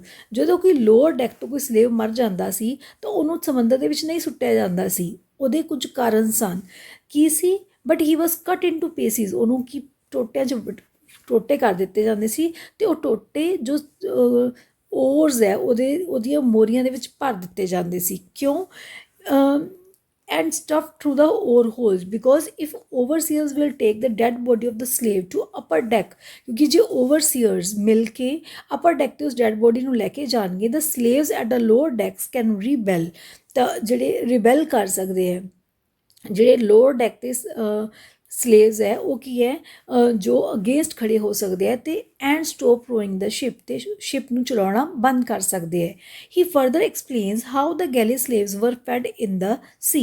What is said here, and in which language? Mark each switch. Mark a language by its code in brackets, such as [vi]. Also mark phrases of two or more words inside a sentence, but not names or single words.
[pa] ਜਦੋਂ ਕੋਈ [en] lower deck [pa] ਤੋਂ ਕੋਈ ਸਲੇਵ ਮਰ ਜਾਂਦਾ ਸੀ ਤਾਂ ਉਹਨੂੰ ਸਮੁੰਦਰ ਦੇ ਵਿੱਚ ਨਹੀਂ ਸੁੱਟਿਆ ਜਾਂਦਾ ਸੀ। ਉਹਦੇ ਕੁਝ ਕਾਰਨ ਸਨ। ਕੀ ਸੀ? [en] but he was cut into pieces. [pa] ਉਹਨੂੰ ਕੀ ਟੋਟਿਆਂ 'ਚ ਟੋਟੇ ਕਰ ਦਿੱਤੇ ਜਾਂਦੇ ਸੀ ਅਤੇ ਉਹ ਟੋਟੇ ਜੋ ਓਰਸ ਹੈ ਉਹਦੀਆਂ ਮੋਰੀਆਂ ਦੇ ਵਿੱਚ ਭਰ ਦਿੱਤੇ ਜਾਂਦੇ ਸੀ। ਕਿਉਂ? [en] and stuffed through the oar holes, because if overseers will take the dead body of the slave to upper deck, [pa] ਕਿਉਂਕਿ ਜੇ overseers ਮਿਲ ਕੇ [en] upper deck [pa] ਤੇ ਉਸ [en] dead body [pa] ਨੂੰ ਲੈ ਕੇ ਜਾਣਗੇ, [en] the slaves at the lower decks can rebel। [pa] ਤਾਂ ਜਿਹੜੇ ਰਿਬੈਲ ਕਰ ਸਕਦੇ ਹੈ, ਜਿਹੜੇ [en] lower deck [pa] 'ਤੇ ਸਲੇਵਸ ਹੈ ਉਹ ਕੀ ਹੈ, ਜੋ ਅਗੇਂਸਟ ਖੜੇ ਹੋ ਸਕਦੇ ਹੈ ਅਤੇ [en] and stop rowing the ship, [pa] ਅਤੇ ਸ਼ਿਪ ਨੂੰ ਚਲਾਉਣਾ ਬੰਦ ਕਰ ਸਕਦੇ ਹੈ। [en] He further explains how the galley slaves were fed in the sea.